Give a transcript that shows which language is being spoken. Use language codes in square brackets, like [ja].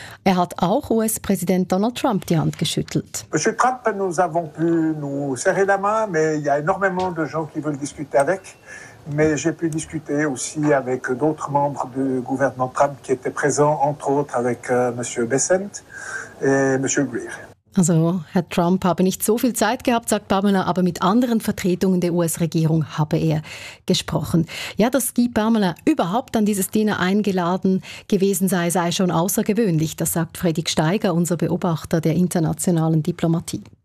[de] Er hat auch US-Präsident Donald Trump die Hand geschüttelt. [fr] Monsieur Trump, nous avons pu nous serrer la main, mais il y a énormément de gens qui veulent discuter avec. Mais j'ai pu discuter aussi avec d'autres membres du gouvernement Trump qui étaient présents, entre autres avec Monsieur Bessent et Monsieur Greer. [de] Also, Herr Trump habe nicht so viel Zeit gehabt, sagt Pamela, aber mit anderen Vertretungen der US-Regierung habe er gesprochen. Ja, dass Guy Pamela überhaupt an dieses Dinner eingeladen gewesen sei, sei schon außergewöhnlich. Das sagt Fredrik Steiger, unser Beobachter der internationalen Diplomatie.